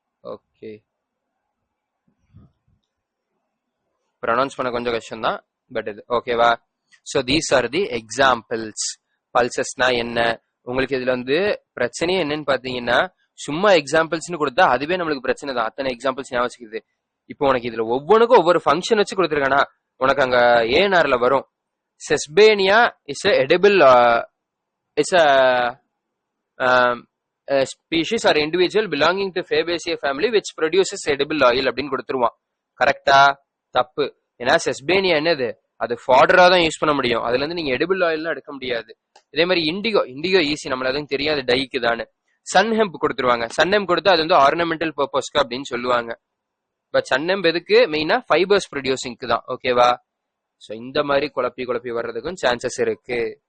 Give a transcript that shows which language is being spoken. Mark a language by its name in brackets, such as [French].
[Tamil] Okay, pronounce பண்ண கொஞ்சம் கஷ்டம் தான், பட் இது ஓகேவா? [English] So these are the examples. [Tamil] பல்சஸ்னா என்ன? உங்களுக்கு இதுல வந்து பிரச்சனையே என்னன்னு பாத்தீங்கன்னா, சும்மா எக்ஸாம்பிள்ஸ்னு கொடுத்தா அதுவே நம்மளுக்கு பிரச்சனை தான். அத்தனை எக்ஸாம்பிள்ஸ் ஞாபகம் வச்சுக்குது. இப்போ உனக்கு இதுல ஒவ்வொன்றுக்கும் ஒவ்வொரு ஃபங்க்ஷன் வச்சு கொடுத்துருக்கானா, உனக்கு அங்க ஏஎன்ஆர்ல வரும். [English] Sesbania is edible, it's a species or individual belonging to Fabaceae family which produces edible oil [Tamil] அப்படின்னு கொடுத்துருவான். கரெக்டா? தப்பு. ஏன்னா செஸ்பேனியா என்னது, அது ஃபாடரா தான் யூஸ் பண்ண முடியும், அதுல இருந்து நீங்க எடிபிள் ஆயில்லாம் எடுக்க முடியாது. இதே மாதிரி இண்டிகோ. இண்டிகோ ஈஸி, நம்மள அதுவும் தெரியாது டைக்கு தானே. சன் ஹெம்ப் கொடுத்துருவாங்க. சன் ஹெம்ப் கொடுத்தா அது வந்து ஆர்னமெண்டல் பர்பஸ்க்கு அப்படின்னு சொல்லுவாங்க. பட் சன் ஹெம்ப் எதுக்கு? மெயினா ஃபைபர்ஸ் ப்ரொடியூசிங்க்கு தான். ஓகேவா? ஸோ இந்த மாதிரி குழப்பி வர்றதுக்கும் சான்சஸ் இருக்கு.